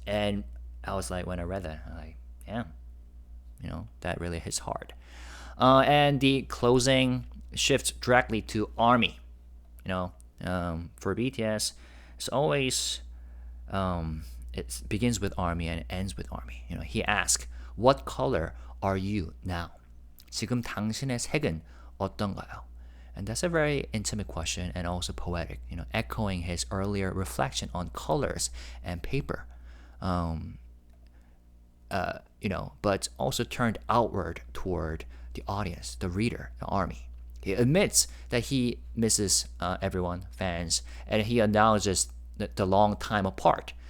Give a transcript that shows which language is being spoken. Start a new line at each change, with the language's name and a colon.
English: And I was like, when I read that, I'm like, yeah, that really hits hard. And the closing shifts directly to ARMY. For BTS, it's always, it begins with ARMY and it ends with ARMY. He asks, what color are you now?
Korean: 지금 당신의 색은 어떤가요?
English: And that's a very intimate question and also poetic, echoing his earlier reflection on colors and paper. But also turned outward toward the audience, the reader, the ARMY. He admits that he misses everyone, fans, and he acknowledges the long time apart.